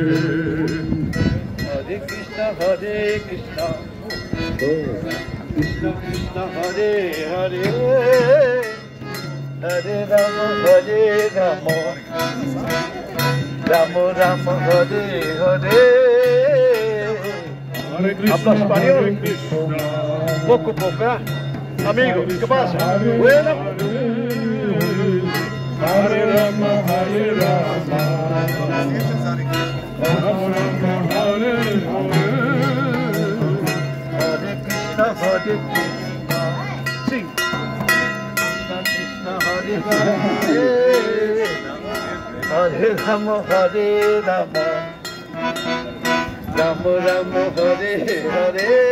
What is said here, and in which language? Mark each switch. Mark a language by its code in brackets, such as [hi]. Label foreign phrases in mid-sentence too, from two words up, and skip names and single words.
[sa] Hare Krishna, Krishna Krishna, Hare Hare, Hare Rama, Rama Rama, Hare Hare. Hare Krishna, [es] Habla español. [sa] Hare Krishna, [es] Poco, ¿eh? Amigo, ¿qué pasa? [sa] Hare [es] Bueno. [sa] Hare Rama, Hare Rama, Rama Rama, Hare Hare. Hare Krishna, sing. Krishna, Hare Hare, Hare Rama, Rama Rama, Hare Hare.